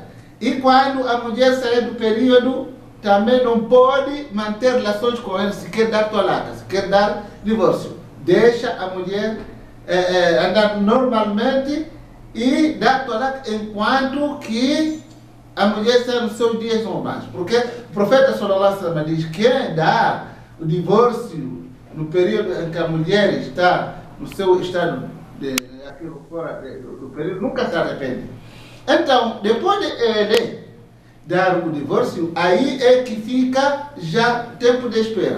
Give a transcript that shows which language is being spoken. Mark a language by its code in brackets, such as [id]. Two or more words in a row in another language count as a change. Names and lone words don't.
[pt] E quando a mulher sair do período, também não pode manter relações com ele se quer dar talaqa, se quer dar divórcio. Deixa a mulher andar normalmente e dar talaqa enquanto que a mulher está nos seus dias normais. Porque o profeta [ar] صلى الله عليه وسلم [pt] diz que quem dá o divórcio no período em que a mulher está no seu estado aquilo fora do período, nunca se arrepende. Então, depois de ele dar o divórcio, aí é que fica já tempo de espera.